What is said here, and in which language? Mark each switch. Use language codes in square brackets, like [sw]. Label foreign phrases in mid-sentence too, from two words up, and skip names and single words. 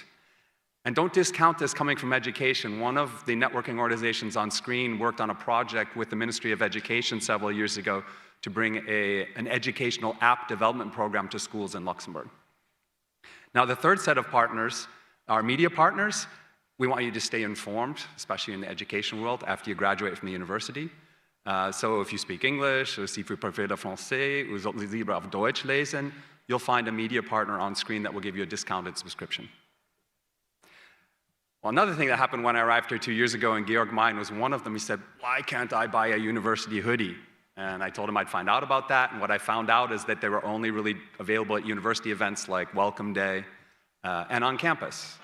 [en] And don't discount this coming from education. One of the networking organizations on screen worked on a project with the Ministry of Education several years ago to bring an educational app development program to schools in Luxembourg. Now, the third set of partners are media partners. We want you to stay informed, especially in the education world, after you graduate from the university. So if you speak English, or [fr] si vous parlez le français, ou [de] sollten Sie lieber auf Deutsch lesen, [en] you'll find a media partner on screen that will give you a discounted subscription. Well, another thing that happened when I arrived here 2 years ago, and Georg Mein was one of them, he said, why can't I buy a university hoodie? And I told him I'd find out about that, and what I found out is that they were only really available at university events like Welcome Day and on campus.